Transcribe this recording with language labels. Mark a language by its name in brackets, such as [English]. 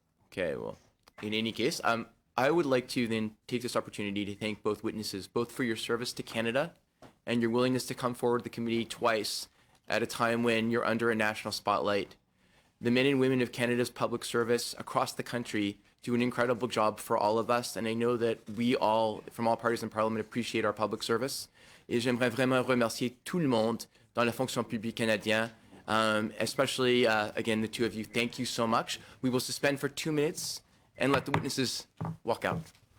[English] Okay, well, in any case, I would like to then take this opportunity to thank both witnesses, both for your service to Canada and your willingness to come forward to the committee twice at a time when you're under a national spotlight. The men and women of Canada's public service across the country do an incredible job for all of us, and I know that we all, from all parties in Parliament, appreciate our public service. [French] Et j'aimerais vraiment remercier tout le monde dans la fonction publique canadienne, [English] especially, again, the two of you. Thank you so much. We will suspend for 2 minutes and let the witnesses walk out.